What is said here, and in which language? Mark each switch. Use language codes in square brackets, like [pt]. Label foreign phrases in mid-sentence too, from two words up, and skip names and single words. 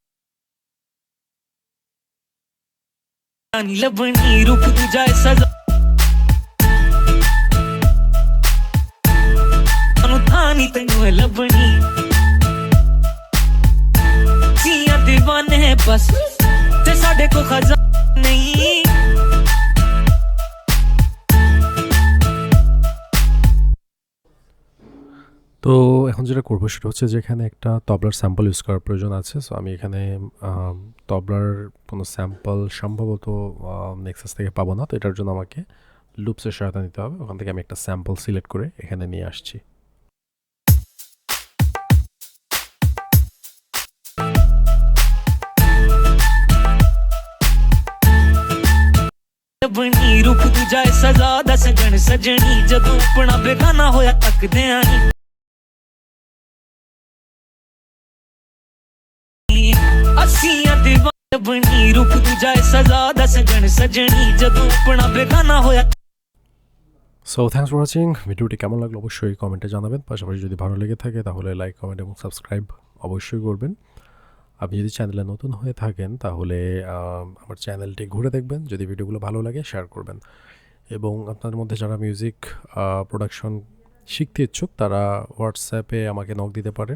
[pa] ਨਹੀਂ ਲੱਭਣੀ ਰੁਕ ਤੂੰ ਜਾਏ ਸਜ਼ਾ ਨੀ ਤੈਨੂੰ ਲੱਭਣੀ ਸੀਆਂ دیਵਾਨੇ ਬਸ ਤੇ ਸਾਡੇ ਕੋ ਖਜ਼ਾਨਾ ਨਹੀਂ। [bn] তো এখন যেটা করবো সেটা হচ্ছে যে এখানে একটা তবলার [en] sample use [bn] করার প্রয়োজন আছে। সো আমি এখানে তবলার কোনো স্যাম্পল সম্ভবত নেক্সাস থেকে পাবো না, তো এটার জন্য আমাকে লুপসের সহায়তা নিতে হবে। ওখান থেকে আমি একটা [en] sample select [bn] করে এখানে নিয়ে আসছি। [pa] ਲੱਭਣੀ ਰੁਕ ਤੂੰ ਜਾਏ ਸਜ਼ਾ ਦਾ ਸਜਣ ਸਜਣੀ ਜਦੋਂ ਆਪਣਾ ਬੇਗਾਨਾ ਹੋਇਆ ਤੱਕਦੇ ਆਂ ਅਸੀਂ ਆ دیਵਾਨੇ ਲੱਭਣੀ ਰੁਕ ਤੂੰ ਜਾਏ ਸਜ਼ਾ ਦਾ ਸਜਣ ਸਜਣੀ ਜਦੋਂ ਆਪਣਾ ਬੇਗਾਨਾ ਹੋਇਆ। [en] so thanks for watching. [bn] ভিডিওটি কেমন লাগলো অবশ্যই কমেন্টে জানাবেন। পাশাপাশি যদি ভালো লেগে থাকে তাহলে [en] like, comment [bn] এবং সাবস্ক্রাইব অবশ্যই করবেন। আপনি যদি চ্যানেলে নতুন হয়ে থাকেন তাহলে আমার চ্যানেলটি ঘুরে দেখবেন। যদি ভিডিওগুলো ভালো লাগে শেয়ার করবেন, এবং আপনাদের মধ্যে যারা [en] music production [bn] শিখতে ইচ্ছুক তারা হোয়াটসঅ্যাপে আমাকে নক দিতে পারেন।